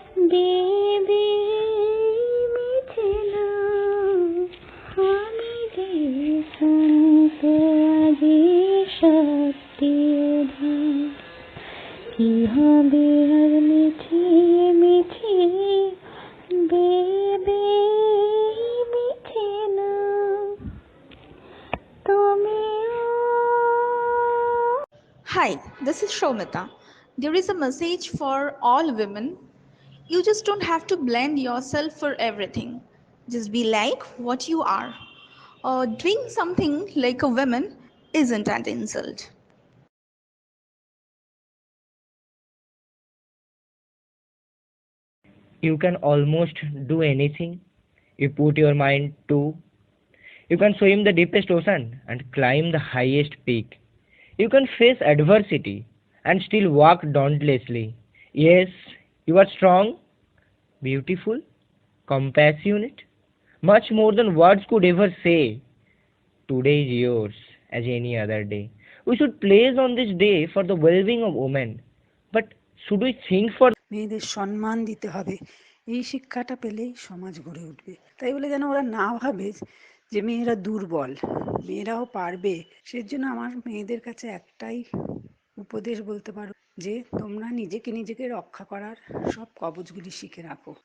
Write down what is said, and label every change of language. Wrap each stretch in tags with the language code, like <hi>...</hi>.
<bn>বেবে মিছে না, আমি যে শান্ত আজি সত্যি না, কি হবে আর মিছে মিছে বেবে মিছে না, তুমিও।</bn> <en>Hi, this is Shomita. There is a message for all women. You just don't have to blend yourself for everything. Just be like what you are. Doing something like a woman isn't an insult. You can almost do anything you put your mind to. You can swim the deepest ocean and climb the highest peak. You can face adversity and still walk dauntlessly. Yes, you are strong, beautiful, compassionate, much more than words could ever say. Today is yours as any other day. We should place on this day for the well-being of women. But should we think for</en> <bn>মেয়েদের সম্মান দিতে হবে, এই শিক্ষাটা পেলেই সমাজ গড়ে উঠবে। তাই বলে যেন ওরা না ভাবে যে মেয়েরা দুর্বল, মেয়েরাও পারবে। সেজন্য আমার মেয়েদের কাছে একটাই উপদেশ বলতে পারো যে তোমরা নিজেকে রক্ষা করার সব কবচগুলি শিখে রাখো।</bn>